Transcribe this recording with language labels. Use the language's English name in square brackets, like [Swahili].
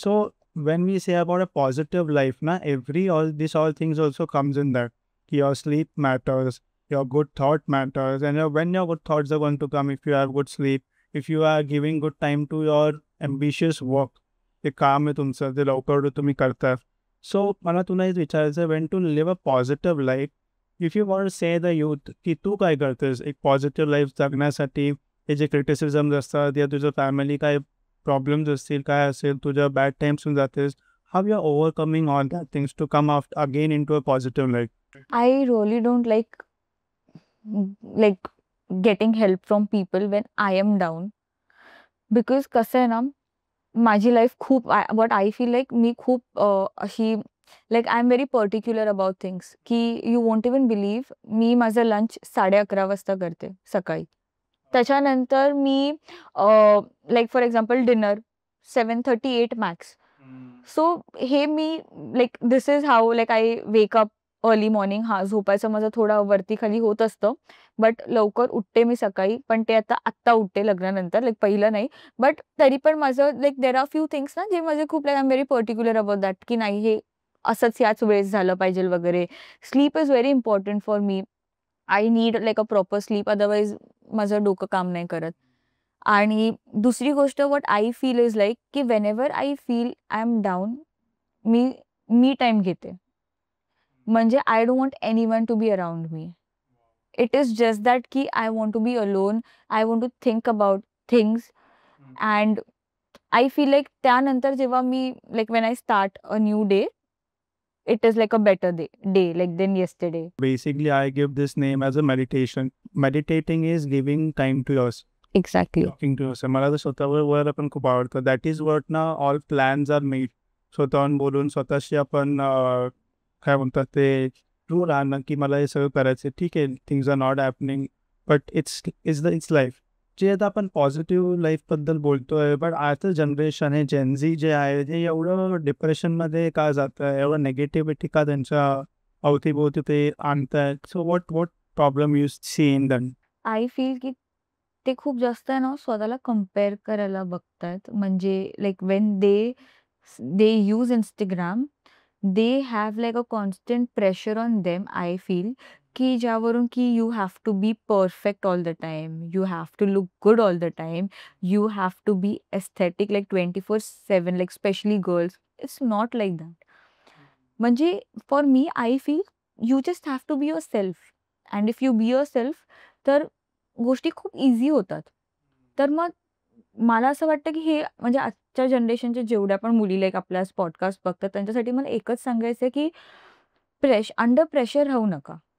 [English] So when we say about a positive life, na, all things also comes in that. Your sleep matters, your good thought matters, and when your good thoughts are going to come, if you have good sleep, if you are giving good time to your ambitious work, [Marathi] ते काम आहे तुमचं, ते लवकर तुम्ही करता. So मला तुला हेच विचारायचं, [English] when to live a positive life, if you want say the youth [Marathi] की तू काय करतेस एक पॉझिटिव्ह लाईफ जगण्यासाठी, हे जे क्रिटिसिझम्स असतात या तुझं फॅमिली काय प्रॉब्लेम्स असतील, काय असेल, तुझ्या बॅड टाइम्स जातेस, [English] How you are overcoming all that things to come again into a positive life? I really don't like getting help from people when I am down, because [Marathi] कसं आहे ना, माझी लाईफ खूप [English] what I feel like मी खूप अशी like I'm very particular about things की you won't even believe [Marathi] मी माझं lunch 11:30 वाजता करते सकाळी. त्याच्यानंतर मी [English] like for example dinner 7:38 max. So हे मी like this is how like I wake up early morning. [Marathi] हा, झोपायचं माझं थोडं वरती खाली होत असतं, बट लवकर उठते मी सकाळी. पण ते आत्ता उठते लग्नानंतर, लाईक पहिलं नाही. बट तरी पण माझं like [English] there are few things [Marathi] ना जे माझे खूप like [English] I am very particular about that [Marathi] की नाही हे असंच याच वेळेस झालं पाहिजे वगैरे. [English] Sleep is very important for me. I need like a proper sleep, otherwise [Marathi] माझं डोकं काम नाही करत. आणि दुसरी गोष्ट [English] what I feel is like [Marathi] की [English] whenever I feel I am down, [Marathi] मी time घेते. [English] म्हणजे I don't want anyone to be around me. It is just that की I want to be alone, I want to think about things. And I feel like [Marathi] त्यानंतर जेव्हा मी [English] Like when I start a new day, it is like a better day like than yesterday. Basically, I give this name as a meditation. Meditating is giving time to yourself. Exactly. Talking to yourself. [Marathi] मला तर स्वतःवर पण खूप आवडतं. [English] That is what ना all plans are made. [Marathi] स्वतःहून बोलून स्वतःशी आपण काय म्हणतात ते ट्रू राहणं की मला हे सगळं करायचं. [English] ठीक आहे, things are not happening, but it's life. [Marathi] जे आता आपण पॉझिटिव्ह लाईफबद्दल बोलतोय, बट आता जनरेशन हे जेनझी जे आहे ते एवढं डिप्रेशनमध्ये का जात आहे, एवढं नेगेटिव्हिटी का त्यांच्या अवतीभोवती ते आणतायत. [English] So what problem you see in that? [Marathi] I feel की ते खूप जास्त आहे ना स्वतःला कम्पेअर करायला बघतात. [English] म्हणजे like when they use Instagram, they have like a constant pressure on them. I feel की ज्यावरून की you have to be perfect all the time, you have to look good all the time, you have to be aesthetic like 24/7, like specially girls. It's not like that. म्हणजे for me I feel you just have to be yourself. And if you be yourself [Marathi] तर गोष्टी खूप easy होतात. तर मग मला असं वाटतं की हे म्हणजे आजच्या जनरेशनच्या जेवढ्या पण मुली लाईक आपल्या पॉडकास्ट बघतात त्यांच्यासाठी मला एकच सांगायचं आहे की अंडर प्रेशर राहू नका.